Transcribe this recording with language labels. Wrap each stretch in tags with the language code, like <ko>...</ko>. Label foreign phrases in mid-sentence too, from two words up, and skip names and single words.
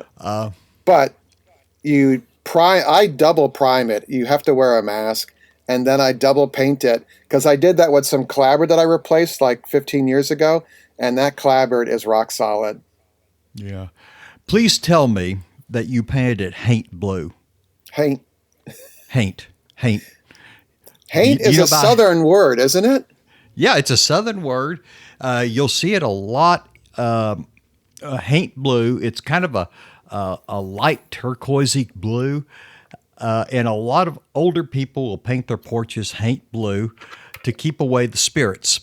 <en>But I double prime it. You have to wear a mask. And then I double paint it because I did that with some clapboard that I replaced like 15 years ago. And that clapboard is rock solid. Yeah. Please tell me that you painted it haint blue. Haint. Haint. Haint. Haint is a Southern word, isn't it? Yeah, it's a Southern word. You'll see it a lot. Haint blue. It's kind of a light turquoisey blue. And a lot of older people will paint their porches haint blue to keep away the spirits.</en>